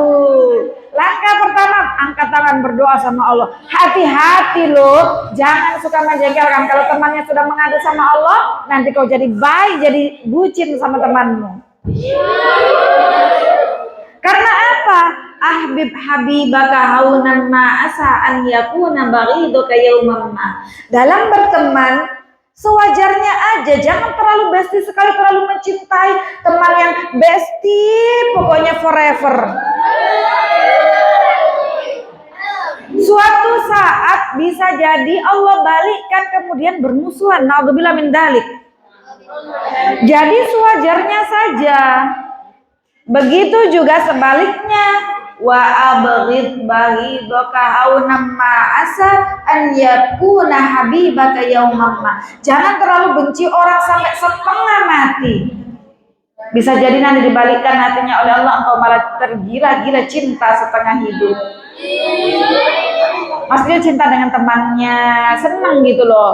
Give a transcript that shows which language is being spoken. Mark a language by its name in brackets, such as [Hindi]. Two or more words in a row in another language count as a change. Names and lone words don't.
[Indonesian] Langkah pertama, angkat tangan berdoa sama Allah. Hati-hati loh, jangan suka menjengkelkan. Kalau temannya sudah mengadu sama Allah, nanti kau jadi baik, jadi bucin sama temanmu. Karena apa? [Arabic] أحبب حبيبك هونا ما عسى أن يكون بغيضك يوما ما. [Indonesian] Dalam berteman sewajarnya aja, jangan terlalu bestie sekali, terlalu mencintai teman yang bestie, pokoknya forever. Suatu saat bisa jadi Allah balikkan kemudian bermusuhan. [Arabic] نعوذ بالله من ذلك. [Indonesian] Jadi sewajarnya saja. Begitu juga sebaliknya. [Arabic] وأبغض بغيضك هونا ما عسى أن يكون حبيبك يوما ما. [Indonesian] Jangan terlalu benci orang sampai setengah mati. Bisa jadi nanti dibalikkan hatinya oleh Allah, engkau malah tergila-gila cinta setengah hidup. Maksudnya cinta dengan temannya, senang gitu loh.